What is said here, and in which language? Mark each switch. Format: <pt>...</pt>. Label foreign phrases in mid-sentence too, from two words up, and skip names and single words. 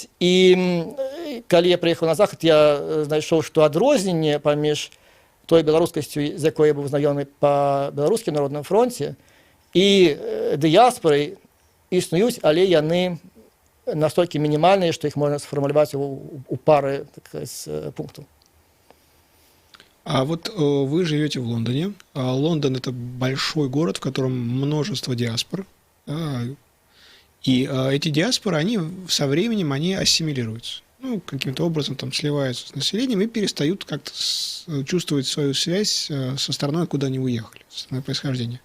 <be>І калі я прыехаў на захад, я знайшоў, што адрозненне паміж той беларускасцю, з якой я быў знаёмы па беларускім народным фронце, і дыяспорай існуюць, але яны настолькі мінімальныя, што іх можна сфармуляваць у пары пунктаў.</be> <ru>А вот вы живете в Лондоне. Лондон — это большой город, в котором множество диаспор. И эти диаспоры, они со временем они ассимилируются. Ну, каким-то образом там сливаются с населением и перестают как-то чувствовать свою связь со страной, куда они уехали, со страной происхождения.</ru>